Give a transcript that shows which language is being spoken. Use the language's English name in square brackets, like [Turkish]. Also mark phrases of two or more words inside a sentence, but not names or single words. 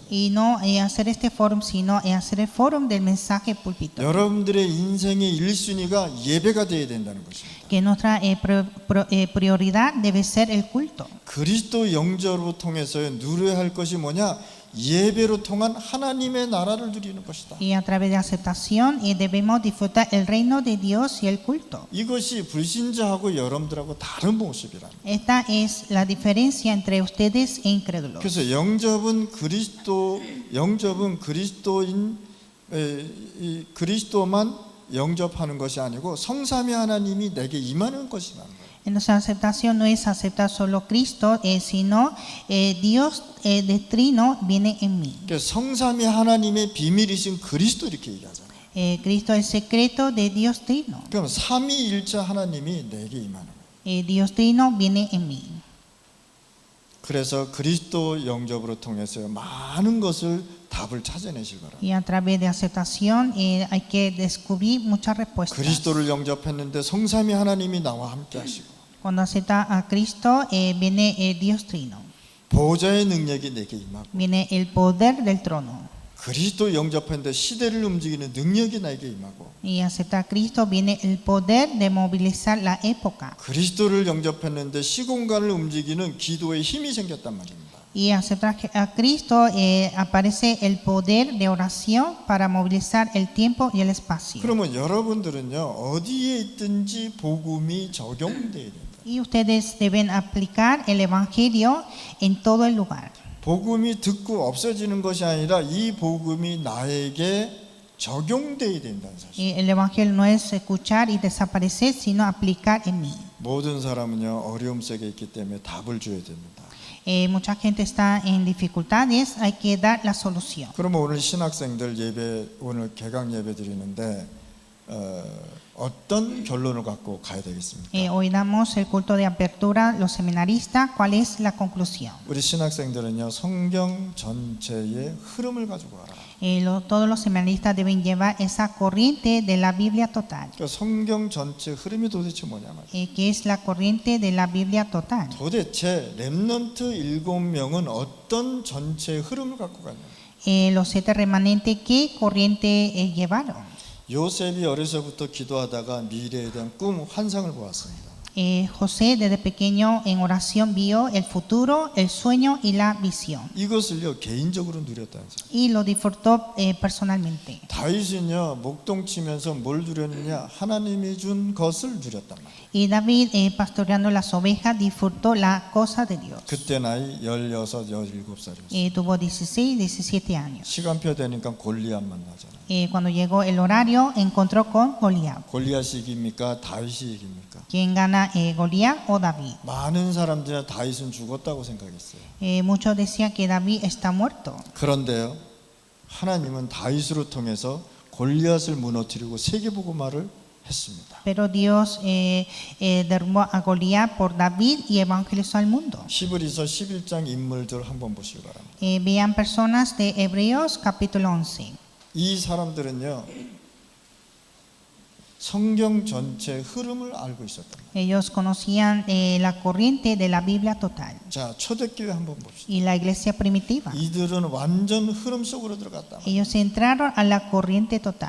[Spanish] Y no hacer este forum, sino hacer el forum del mensaje púlpito. [Korean] 여러분들의 인생의 1순위가 예배가 되어야 된다는 것입니다. [Spanish] Que nuestra prioridad debe ser el culto. [Korean] 그리스도 영접으로 통해서 누려야 할 것이 뭐냐? 예배로 통한 하나님의 나라를 누리는 것이다. [Spanish] Y a través de aceptación debemos disfrutar el reino de Dios y el culto. [Korean] 이것이 불신자하고 여러분들하고 다른 모습이라. [Spanish] Esta es la diferencia entre ustedes e incrédulos. [Korean] 그래서 영접은 그리스도만 영접하는 것이 아니고 성삼위 하나님이 내게 임하는 것이라는 거예요. [Spanish] Entonces, aceptación no es aceptar solo Cristo, sino Dios de Trino viene en mí. [Korean] 그러니까 성삼위 하나님의 비밀이신 그리스도 이렇게 얘기하잖아요. [Spanish] Cristo es el secreto de Dios Trino. [Korean] 그럼 삼위일체 하나님이 내게 임하는 거예요. [Spanish] Dios Trino viene en mí. [Korean] 그래서 그리스도 영접으로 통해서 많은 것을 답을 찾아내실 거라. [Spanish] Y a través de aceptación hay que descubrir muchas respuestas. [Korean] 그리스도를 영접했는데 성삼위 하나님이 나와 함께 하시고 [Spanish] Cuando acepta a Cristo, viene Dios Trino. [Korean] 보좌의 능력이 내게 임하고 [Spanish] Viene el poder del trono. [Korean] 그리스도 영접했는데 시대를 움직이는 능력이 나에게 임하고 [Spanish] Y acepta a Cristo, viene el poder de movilizar la época. [Korean] 그리스도를 영접했는데 시공간을 움직이는 기도의 힘이 생겼단 말입니다. [Spanish] Y aceptar a Cristo, aparece el poder de oración para movilizar el tiempo y el espacio. [Korean] 그러면 여러분들은요 어디에 있든지 복음이 적용돼야 된다. [Spanish] Y ustedes deben aplicar el evangelio en todo el lugar. [Korean] 복음이 듣고 없어지는 것이 아니라 이 복음이 나에게 적용돼야 된다는 사실. [Spanish] Y el evangelio no es escuchar y desaparecer, sino aplicar en mí. [Korean] 모든 사람은요 어려움 속에 있기 때문에 답을 줘야 됩니다. [Spanish] Mucha gente está en dificultades, hay que dar la solución. [Korean] 그러면 오늘 신학생들 예배 오늘 개강 예배 드리는데 어떤 결론을 갖고 가야 되겠습니까? [Spanish] Hoy damos el culto de apertura, los seminaristas, ¿cuál es la conclusión? [Korean] 우리 신학생들은요 성경 전체의 흐름을 가지고 와라. [Spanish] Todos los seminaristas deben llevar esa corriente de la Biblia total. [Korean] 그러니까 성경 전체 흐름이 도대체 뭐냐 말이에요. [Spanish] Que es la corriente de la Biblia total. [Korean] 도대체 렘넌트 7명은 어떤 전체의 흐름을 갖고 갔냐? [Spanish] Los 7 remanentes, ¿qué corriente llevaron? [Korean] 요셉이 어려서부터 기도하다가 미래에 대한 꿈, 환상을 보았습니다. [Spanish] José desde pequeño en oración vio el futuro, el sueño y la visión. [Korean] 이것을요 개인적으로 누렸다는 사람. [Spanish] Y lo disfrutó personalmente. [Korean] 다윗은요 목동 치면서 뭘 누렸느냐? 하나님이 준 것을 누렸단 말이에요. [Spanish] Y David, pastoreando las ovejas, disfrutó la cosa de Dios. [Korean] 그때 나이 16, 17살이었어요. [Spanish] Tuvo 16, 17 años. [Korean] 시간표 되니까 골리앗 만나잖아요. [Spanish] Cuando llegó el horario, encontró con Goliat. [Korean] 골리앗이 이깁니까? 다윗이 이깁니까? [Spanish] ¿Quién gana, Goliat o David? [Korean] 많은 사람들이 다윗은 죽었다고 생각했어요. [Spanish] Muchos decían que David está muerto. [Korean] 그런데요, 하나님은 다윗으로 통해서 골리앗을 무너뜨리고 세계복음화를 했습니다. [Spanish] Pero Dios derrumbó a Goliat por David y evangelizó al mundo. [Korean] 히브리서 11장 인물들 한번 보시기 바랍니다. [Spanish] Vean personas de Hebreos capítulo 11. [Korean] 이 사람들은요, 성경 전체 흐름을 알고 있었다. [Spanish] Ellos conocían la corriente de la Biblia total [Korean] 자, 초대교회 한번 봅시다. [Spanish] y la iglesia primitiva. [Korean] 이들은 완전 흐름 속으로 들어갔다. [Spanish] Ellos entraron a la corriente total.